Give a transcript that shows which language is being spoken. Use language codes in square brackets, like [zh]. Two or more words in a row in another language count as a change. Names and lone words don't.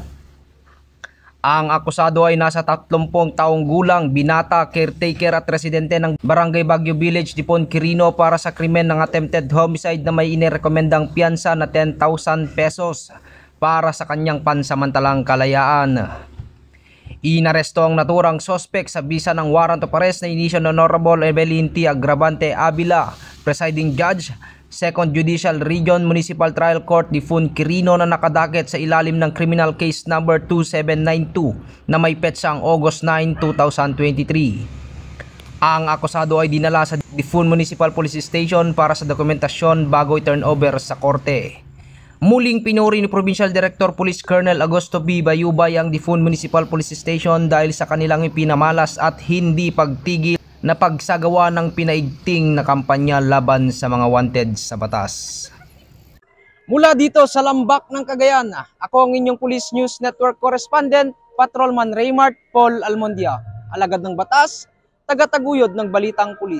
[tl] Ang akusado ay nasa 30 taong gulang, binata, caretaker at residente ng Barangay Baguio Village, Difon, Quirino para sa krimen ng [en] attempted homicide [tl] na may inirekomendang piyansa na 10,000 pesos para sa kanyang pansamantalang kalayaan. Inaresto ang naturang sospek sa bisa ng [en] warrant of arrest [tl] na inisyo ng Honorable Evelyn T. Agravante Avila, Presiding Judge, 2nd Judicial Region Municipal Trial Court Difun Quirino na nakadakit sa ilalim ng Criminal Case Number 2792 na may petsang August 9, 2023. Ang akusado ay dinala sa Difun Municipal Police Station para sa dokumentasyon bago i-turnover sa korte. Muling pinuri ni Provincial Director Police Colonel Augusto B. Bayubay ang Difun Municipal Police Station dahil sa kanilang ipinamalas at hindi pagtigil na pagsagawa ng pinaigting na kampanya laban sa mga wanted sa batas. Mula dito sa Lambak ng Cagayan, ako ang inyong Police News Network Correspondent, Patrolman Raymart Paul Almondia, alagad ng batas, tagataguyod ng balitang pulis.